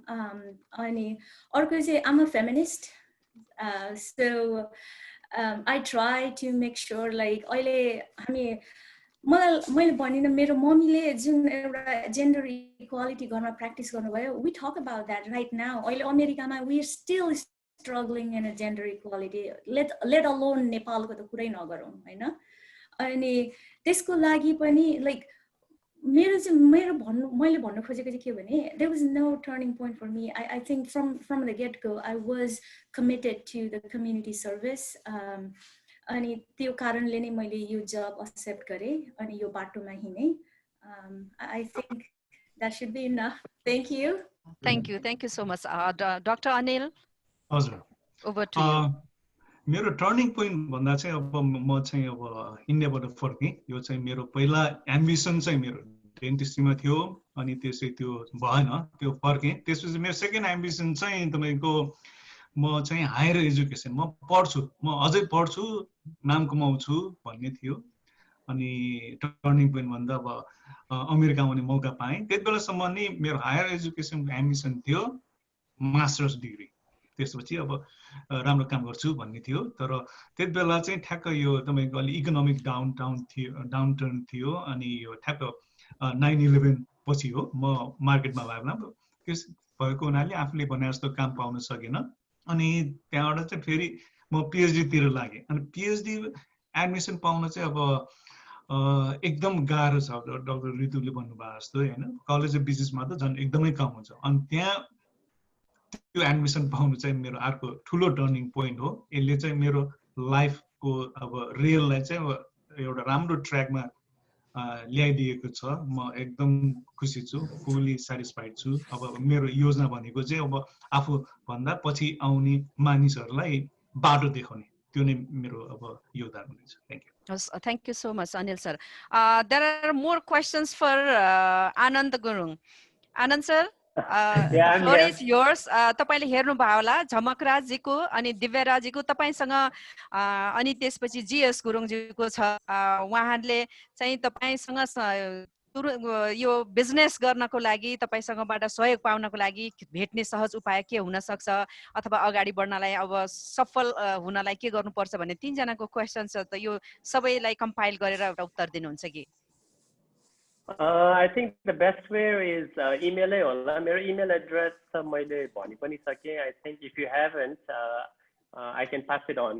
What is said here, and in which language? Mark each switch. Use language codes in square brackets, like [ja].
[ne] अनि अर्को चाहिँ [en] I'm a feminist. So I try to make sure like [ne] अहिले हामी मैले भनिन मेरो मम्मीले जुन एउटा जेन्डर इक्वालिटी गर्न प्र्याक्टिस गर्नुभयो [en] we talk about that right now. [ne] अहिले अमेरिकामा [en] we are still struggling in a gender equality, let alone [ne] नेपालको त कुरै नगरौँ हैन अनि त्यसको लागि पनि like मैले भन्नु खोजेको चाहिँ के भने [en] there was no turning point for me. I think from the get-go I was committed to the community service. [ne] अनि त्यो कारणले नै मैले यो जब एक्सेप्ट गरे अनि यो बाटोमा हिँडे. [en] I think that should be enough. Thank you. Thank you so much. Dr. Anil. [ne] हजुर. [en] Over to you. [ne] मेरो टर्निङ पोइन्ट भन्दा चाहिँ अब म चाहिँ अब इन्डियाबाट फर्केँ. यो चाहिँ मेरो पहिला एम्बिसन चाहिँ मेरो डेन्टिस्ट्रीमा थियो अनि त्यसै त्यो भएन त्यो फर्केँ. त्यसपछि मेरो सेकेन्ड एम्बिसन चाहिँ तपाईको म चाहिँ हायर एजुकेसन म पढ्छु म अझै पढ्छु नाम कमाउँछु भन्ने थियो. अनि टर्निङ पोइन्ट भन्दा अब अमेरिका आउने मौका पाएँ. त्यति बेलासम्म नि मेरो हायर एजुकेसन एम्बिसन थियो मास्टर्स डिग्री. त्यसपछि अब राम्रो काम गर्छु भन्ने थियो. तर त्यति बेला चाहिँ ठ्याक्क यो तपाईको अलि इकोनोमिक डाउनटर्न थियो अनि यो ठ्याक्क 9/11 पछि हो. म मार्केटमा लाग्न त्यस भएको हुनाले आफूले भने जस्तो काम पाउन सकेन. अनि त्यहाँबाट चाहिँ फेरि म पिएचडी तिर लागेँ. अनि पिएचडी एडमिसन पाउन चाहिँ अब एकदम गाह्रो छ. डाक्टर ऋतुले भन्नुभयो जस्तो हैन कलेज अफ बिजनेसमा त झन् एकदमै कम हुन्छ. अनि त्यहाँ त्यो एडमिसन पाउनु चाहिँ मेरो अर्को ठुलो टर्निङ पोइन्ट हो. यसले चाहिँ मेरो लाइफको अब रियललाई चाहिँ एउटा राम्रो ट्र्याकमा ल्याइदिएको छ. म एकदम खुसी छु, फुल्ली स्याटिस्फाइड छु. अब मेरो योजना भनेको चाहिँ अब आफू भन्दा पछि आउने मानिसहरूलाई बाटो देखाउने त्यो नै मेरो अब योगदान हुनेछ. [en] Thank you. Thank you so much, Anil sir. There are more questions for Anand Gurung. Anand sir, yeah, floor is yours. [ne] तपाईले हेर्नु भयो होला झमकराज जीको अनि दिव्यराज जीको तपाईसँग अनि त्यसपछि जीएस गुरुङ जीको छ. उहाँहरूले चाहिँ तपाईसँग यो बिजनेस गर्नको लागि तपाईसँगबाट सहयोग पाउनको लागि भेट्ने सहज उपाय के हुन सक्छ अथवा अगाडि बढ्नलाई अब सफल हुनलाई के गर्नुपर्छ भन्ने तीन जनाको क्वेशन छ. त यो सबैलाई कम्पाइल गरेर एउटा उत्तर दिनुहुन्छ कि? [en] I think the best way is email [ne] होला. मेरो email address मैले भनि पनि सके. [en] I think if you haven't, I can pass it on.